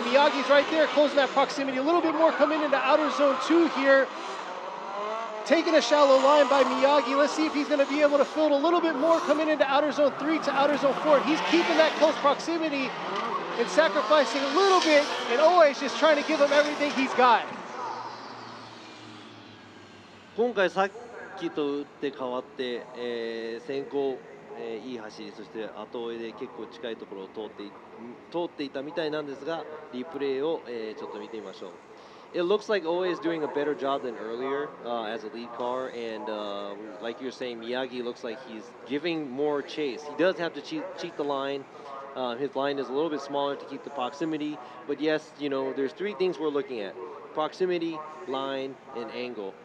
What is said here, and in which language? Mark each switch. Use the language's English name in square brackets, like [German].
[English] Miyagi's right there, closing that proximity. A little bit more coming into outer zone 2 here. Taking a shallow line by Miyagi. Let's see if he's going to be able to fill it a little bit more coming into outer zone 3 to outer zone 4. He's keeping that close proximity and sacrificing a little bit, and Oe's just trying to give him everything he's got. [Japanese] 今回さっきと打って変わって、先行、いい走り、そして後追いで結構近いところを通っていたみたいなんですが、リプレイを、ちょっと見てみましょう。 [English] It looks like Oe is doing a better job than earlier as a lead car, and like you're saying, Miyagi looks like he's giving more chase. He does have to cheat the line. His line is a little bit smaller to keep the proximity, but yes, there's three things we're looking at: proximity, line, and angle.